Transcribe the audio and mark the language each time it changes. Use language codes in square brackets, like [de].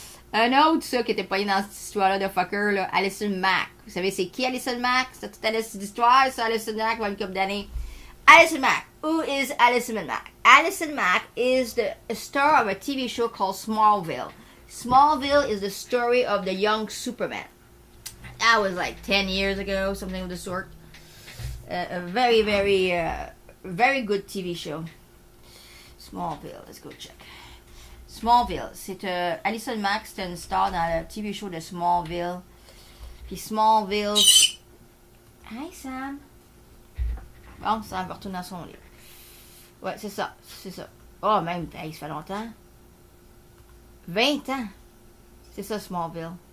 [fr] Un autre, ça, qui était pas dans cette histoire-là de fucker, là, Alison Mack. Vous savez, c'est qui Alison Mack? C'est toute cette histoire, ça, Alison Mack, va une couple d'années. [en] Alison Mack. Who is Alison Mack? Alison Mack is the star of a TV show called Smallville. Smallville is the story of the young Superman. That was like 10 years ago, something of the sort. A very, very, very good TV show. Smallville, let's go check. [fr] Smallville, c'est Alison Mack, c'était une star dans le TV show de Smallville. Puis Smallville. [en] Hi Sam. [fr] Bon, Sam va retourner dans son lit. Ouais, c'est ça, c'est ça. Oh, même, hey, ça fait longtemps. 20 ans. C'est ça, Smallville.